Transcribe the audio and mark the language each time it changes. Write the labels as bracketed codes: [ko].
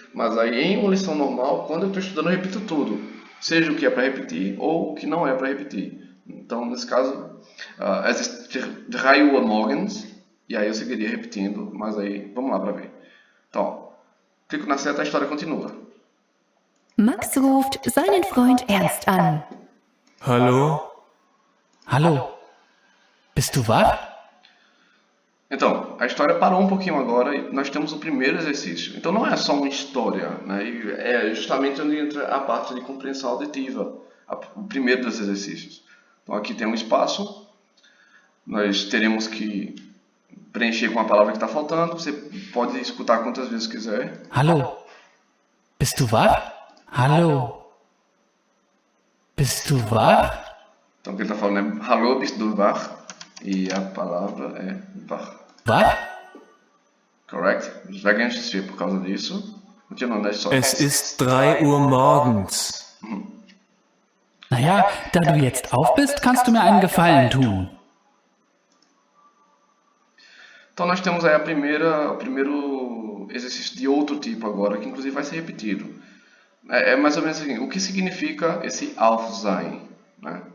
[pt] Mas aí em uma lição normal, quando eu estou estudando, eu repito tudo, seja o que é para repetir ou o que não é para repetir. Então, nesse caso, [de] es ist 3 Uhr morgens, [pt] e aí eu seguiria repetindo, mas aí vamos lá para ver. Então, clico na seta, a história continua. [de] Max ruft seinen Freund Ernst an. Hallo? Hallo, bist du wach? [pt] Então, a história parou um pouquinho agora e nós temos o primeiro exercício. Então não é só uma história, né? É justamente onde entra a parte de compreensão auditiva, o primeiro dos exercícios. Então aqui tem um espaço, nós teremos que preencher com a palavra que está faltando. Você pode escutar quantas vezes quiser. [de] Hallo. Bist du wach? Hallo. Bist du wach? [pt] Então o que ele está falando é [de] Hallo, bist du wach? [pt] E a palavra é wach. [de] Wach? [en] Correct? [pt] Já ganhei XP por causa disso. Continuando a história. [de] Es ist 3 Uhr morgens. Naja, da du jetzt auf bist, kannst du mir einen Gefallen tun. [pt] Então nós temos aí o primeiro exercício de outro tipo agora, que inclusive vai ser repetido. É mais ou menos assim, o que significa esse auf sein, né?